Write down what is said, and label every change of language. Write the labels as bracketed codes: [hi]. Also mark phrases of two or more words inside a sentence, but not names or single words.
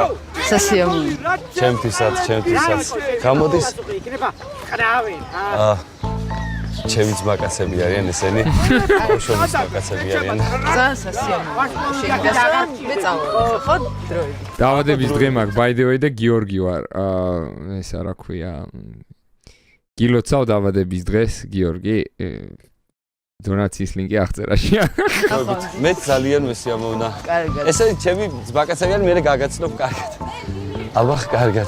[ka] სასიამოვნო. ჩემთვისაც. გამოდის? ჩემი ძმაკაცები არიან ესენი. ბავშვობის ძმაკაცები არიან. ძალიან სასიამოვნო. შეგდასა მე წავალ. ხო დროებით. დაბადების დღე მაგ [en] by the way [ka] და გიორგი ვარ. ესა რა ქვია? გილოცავ დაბადების დღეს გიორგი. დონაციის ლინკი აღწერაშია. მე ძალიან მესიამოვნა. ესე ჩემი ძმაკაცები არიან, მე გაგაცნობ კარგად. აბა კარგად.